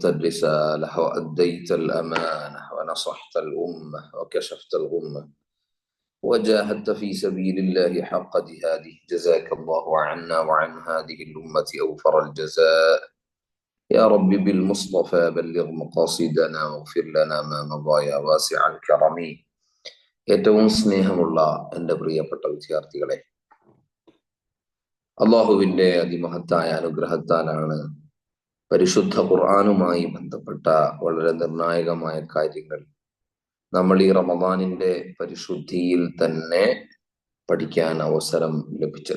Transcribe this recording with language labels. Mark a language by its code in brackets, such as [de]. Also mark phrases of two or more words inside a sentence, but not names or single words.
[ar] الرسالة وأديت الأمانة ونصحت الأمة وكشفت الغمة وجاهدت في سبيل الله حق جهاده جزاك الله عنا وعن هذه الأمة أوفر الجزاء يا رب بالمصطفى بلغ مقاصدنا واغفر لنا ما مضى يا واسع الكرم [ml] ഏറ്റവും സ്നേഹമുള്ള എൻ്റെ പ്രിയപ്പെട്ട വിദ്യാർത്ഥികളെ, അള്ളാഹുവിൻ്റെ അതിമഹത്തായ അനുഗ്രഹത്താലാണ് പരിശുദ്ധ ഖുർആനുമായി ബന്ധപ്പെട്ട വളരെ നിർണായകമായ കാര്യങ്ങൾ നമ്മൾ ഈ റമദാനിന്റെ പരിശുദ്ധിയിൽ തന്നെ പഠിക്കാൻ അവസരം ലഭിച്ചത്.